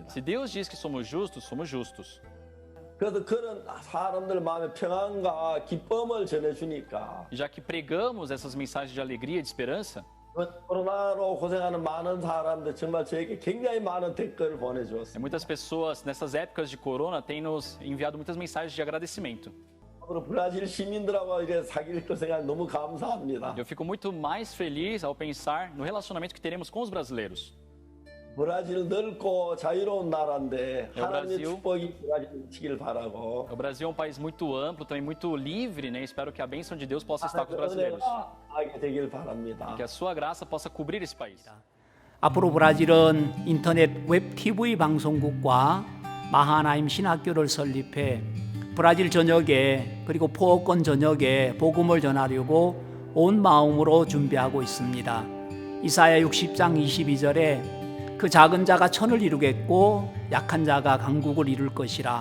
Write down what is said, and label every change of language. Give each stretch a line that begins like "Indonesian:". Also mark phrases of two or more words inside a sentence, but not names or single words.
Portuguese: Se Deus diz que somos justos, somos justos.
Korean: 그래서 그런 사람들 마음에 평안과 기쁨을 전해주니까
Portuguese: Já que pregamos essas mensagens de alegria e de esperança,
Korean: 코로나로 고생하는 많은 사람들 정말 저에게 굉장히 많은 댓글을 보내주었습니다.
Portuguese: muitas pessoas nessas épocas de corona têm nos enviado muitas mensagens de agradecimento.
Korean: 앞으로 브라질 시민들하고 이렇게 사귈 거 생각 너무 감사합니다.
Portuguese: Eu fico muito mais feliz ao pensar no relacionamento que teremos com os brasileiros.
Korean: 브라질 넓고 자유로운 나라인데 네, 하나님의 브라질. 축복이 브라질에 미치길 바라고
Portuguese: O Brasil é um país muito amplo, também muito livre, né? Espero que a bênção de Deus possa estar com os
Korean: 하나님의
Portuguese: brasileiros.
Korean: 은혜가 하게 되길 바랍니다.
Portuguese: Que a sua graça possa cobrir esse país.
Korean: 앞으로 브라질은 인터넷 웹 TV 방송국과 마하나임 신학교를 설립해 브라질 전역에, 그리고 포어권 전역에 복음을 전하려고 온 마음으로 준비하고 있습니다. 이사야 60장 22절에 그 작은 자가 천을 이루겠고 약한 자가 강국을 이룰 것이라.